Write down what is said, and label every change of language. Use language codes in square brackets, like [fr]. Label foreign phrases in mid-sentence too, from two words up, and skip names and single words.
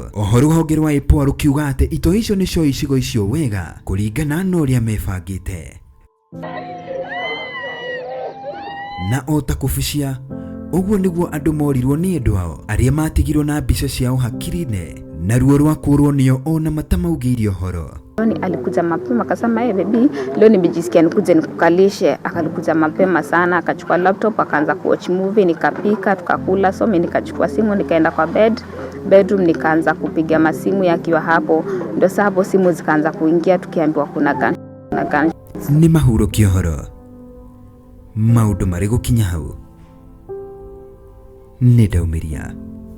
[ki] Oho rũhonge rwa IPOA rũkiuga atĩ itoi icio nĩ cio icigo icio wega kũringana na ũrĩa mebangĩte. Na o ta kũbucia, ũguo nĩguo andũ morirwo nĩ andũ ao arĩa matigirwo na mbica ciao hakiri-inĩ, na ruo rwa kũrwo nĩo ona matamaugĩirie ũhoro. [sw] Alikuja mapema akasema baby, leo nimejisikia nikuje nikukalishe. Akalikuja mapema sana, akachukua laptop akaanza kuwatch movie, nikapika tukakula. So mimi nikachukua simu nikaenda kwa bedroom nikaanza kupiga masimu yakiwa hapo. Ndio sababu simu zikaanza kuingia tukiambiwa kuna gun. [ki] Nĩ mahurũkio ũhoro, maũndũ marĩ gũkinya hau nĩ ndaumĩria.